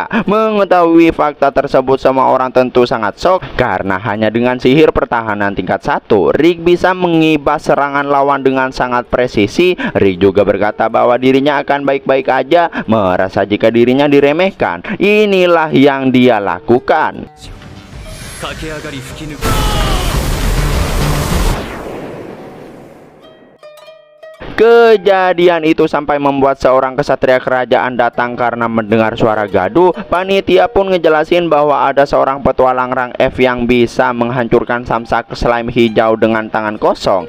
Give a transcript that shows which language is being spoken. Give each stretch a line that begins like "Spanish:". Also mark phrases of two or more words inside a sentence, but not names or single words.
Indonesian: Mengetahui fakta tersebut semua orang tentu sangat shock, karena hanya dengan sihir pertahanan tingkat 1 Rick bisa mengibas serangan lawan dengan sangat presisi. Rick juga berkata bahwa dirinya akan baik-baik aja, merasa jika dirinya diremehkan. Inilah yang dia lakukan.
Japanese: 駆け上がり吹き抜く
Indonesian: Kejadian itu sampai membuat seorang kesatria kerajaan datang karena mendengar suara gaduh. Panitia pun ngejelasin bahwa ada seorang petualang rang F yang bisa menghancurkan samsak slime hijau dengan tangan kosong.